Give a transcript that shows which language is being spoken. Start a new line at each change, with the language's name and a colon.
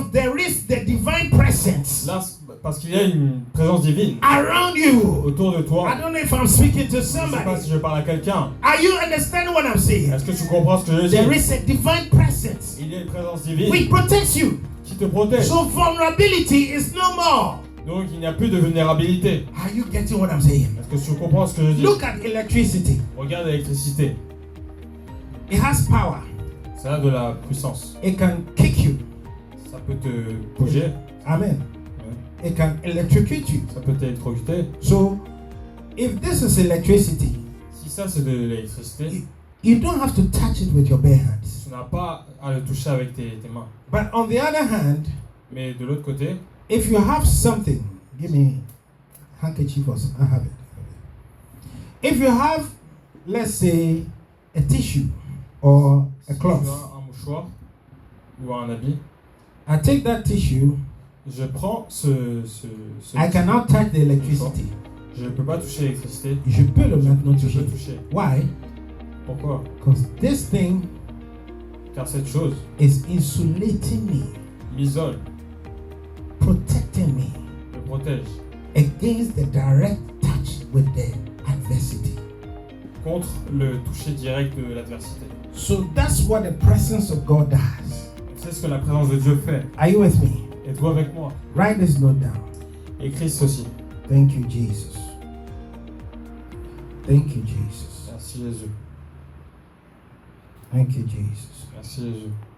English: because there is the divine presence
French: Là, parce qu'il y a une présence divine
English: around you.
French: autour de toi.
English: I don't know if I'm speaking to
French: Je ne sais pas
English: somebody.
French: si je parle à quelqu'un.
English: Are you understanding what I'm saying?
French: Est-ce que tu comprends ce que je
English: There
French: dis?
English: is a divine presence
French: Il y a une présence divine
English: which protects you.
French: qui te protège.
English: So vulnerability is no more.
French: Donc il n'y a plus de vulnérabilité.
English: Are you getting what I'm saying?
French: Est-ce que tu comprends ce que je dis?
English: Look at electricity.
French: Regarde l'électricité.
English: It has power.
French: Ça a de la puissance.
English: It can kick you.
French: Ça peut te bouger.
English: Amen. It can electrocute you.
French: Ça peut t'électrocuter.
English: So if this is electricity,
French: Si ça c'est de l'électricité,
English: you don't have to touch it with your bare hands.
French: tu n'as pas à le toucher avec tes mains.
English: But on the other hand,
French: Mais de l'autre côté,
English: if you have something, give me handkerchief or something. I have it. If you have, let's say, a tissue or a
French: si tu
English: cloth,
French: as un mouchoir ou un habit,
English: I take that tissue.
French: je prends ce
English: I cannot touch the electricity.
French: je ne peux pas toucher l'électricité. Je peux le maintenant Je toucher. peux toucher.
English: Why?
French: Pourquoi?
English: Because this thing
French: Car cette chose
English: is insulating me,
French: m'isole,
English: protecting me
French: me protège
English: against the direct touch with the adversity.
French: contre le toucher direct de l'adversité.
English: So that's what the presence of God does.
French: C'est ce que la présence de Dieu fait.
English: Are you with me?
French: Êtes-vous avec moi?
English: Write this note down.
French: Écris ceci.
English: Thank you, Jesus. Thank you, Jesus.
French: Merci Jésus.
English: Thank you, Jesus.
French: Merci Jésus.